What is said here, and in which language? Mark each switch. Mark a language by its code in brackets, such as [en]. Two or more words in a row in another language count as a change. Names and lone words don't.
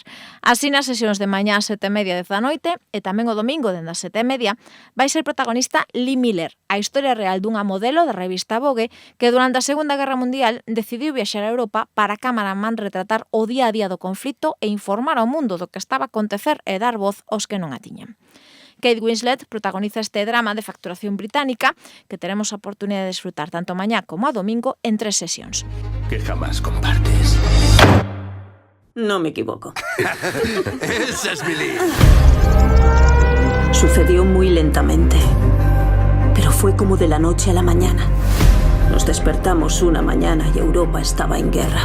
[gl] Así nas sesións de mañá ás 7:30 da noite e tamén o domingo dende as 7:30 vai ser protagonista Lee Miller, a historia real dunha modelo da revista Vogue que durante a Segunda Guerra Mundial decidiu viaxar a Europa para a cámaraman retratar o día a día do conflito e informar ao mundo do que estaba a acontecer e dar voz aos que non a tiñan. Kate Winslet protagoniza este drama de facturación británica que teremos a oportunidade de desfrutar tanto mañá como a domingo en 3 sesións. [es] Que jamás compartes. No me equivoco. Esa es mi Lee. Sucedió muy lentamente, pero fue como de la noche a la mañana. Nos despertamos una mañana y Europa estaba en guerra.